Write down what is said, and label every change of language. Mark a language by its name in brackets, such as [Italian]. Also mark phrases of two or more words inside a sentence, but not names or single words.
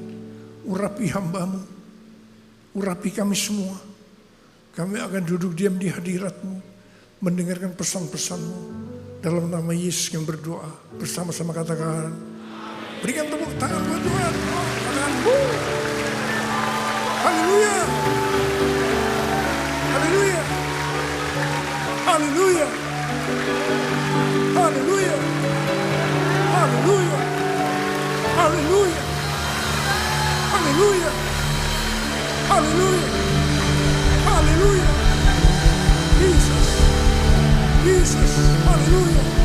[Indonesian] Urapi hamba-Mu, urapi kami semua. Kami akan duduk diam di hadirat-Mu, mendengarkan pesan-pesan-Mu. Dalam nama Yesus yang berdoa, bersama-sama katakan, berikan tepuk tangan buat Tuhan. Katakan, haleluya, haleluya, haleluya, haleluya, haleluya, haleluya, haleluya, haleluya, haleluya, Jesus, Jesus, haleluya,